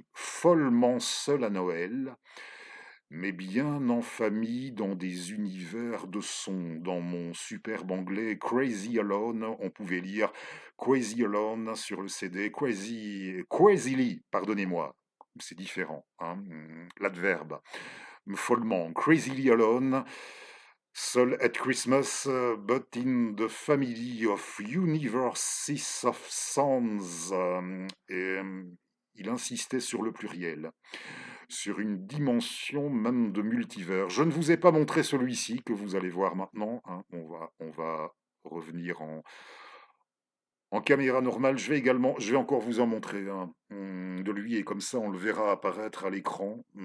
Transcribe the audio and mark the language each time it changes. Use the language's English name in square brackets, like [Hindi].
[French] Follement seul à Noël, mais bien en famille dans des univers de son. Dans mon superbe anglais Crazy Alone, on pouvait lire Crazy Alone sur le CD, Crazily, pardonnez-moi, c'est différent, hein, l'adverbe. [English] Follement, Crazily Alone, seul at Christmas, but in the family of universes of sounds. [French] Il insistait sur le pluriel, sur une dimension même de multivers. Je ne vous ai pas montré celui-ci que vous allez voir maintenant, hein. On va revenir en caméra normale. Je vais encore vous en montrer un de lui, et comme ça on le verra apparaître à l'écran.